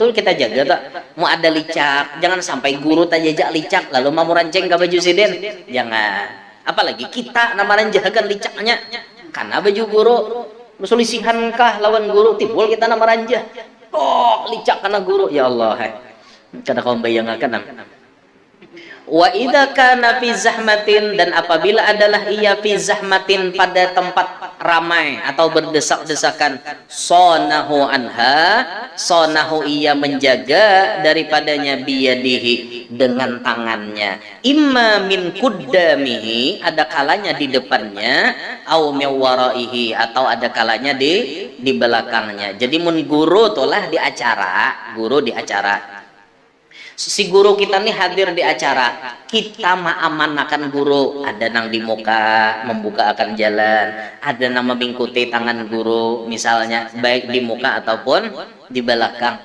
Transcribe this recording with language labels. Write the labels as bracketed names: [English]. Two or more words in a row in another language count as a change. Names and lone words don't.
[Banjar] Tuh kita jaga tak, mau ada licak, jangan sampai guru tajajak licak lalu mau ranceng ke baju siden, jangan. Apalagi kita nama ranjakan licaknya, karena baju guru berselisihan kah lawan guru, timbul kita nama ranjah, licak karena guru. Ya Allah, karena kau bayangkan. [Arabic] وإذا كان في زحمة, [Banjar] dan apabila adalah ia [Arabic] في زحمة, [Banjar] pada tempat ramai atau berdesak-desakan, [Arabic] صانه عنها, [Banjar] sonahu ia menjaga daripadanya biyadihi dengan tangannya, [Arabic] إما من قدامه [Banjar] ada kalanya di depannya, [Arabic] أو ورائه [Banjar] atau ada kalanya di belakangnya. Jadi mun guru tolah di acara, guru di acara, si guru kita nih hadir di acara, kita ma'amanakan guru, ada nang di muka membuka akan jalan, ada nang mengikuti tangan guru misalnya baik di muka ataupun di belakang.